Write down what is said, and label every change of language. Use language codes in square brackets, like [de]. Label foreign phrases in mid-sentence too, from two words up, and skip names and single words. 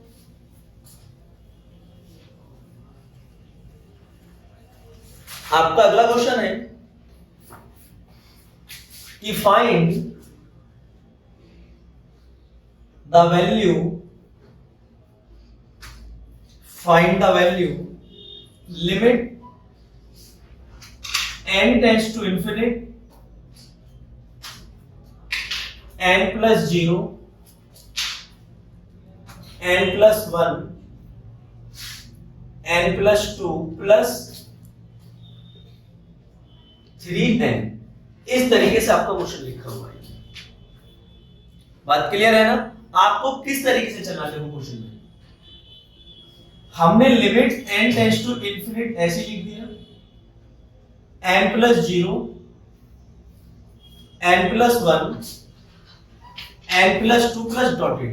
[hi] आपका अगला क्वेश्चन है कि फाइंड [en] the value limit n tends to infinite n plus 0 n plus 1 n plus 2 plus 3n। [hi] इस तरीके से आपका क्वेश्चन लिखा हुआ है। बात क्लियर है ना? आपको किस तरीके से चलना है क्वेश्चन में? हमने [en] limit n tends to infinite [hi] ऐसे लिख दिया, [en] n plus 0 n plus 1 n plus 2 plus dotted.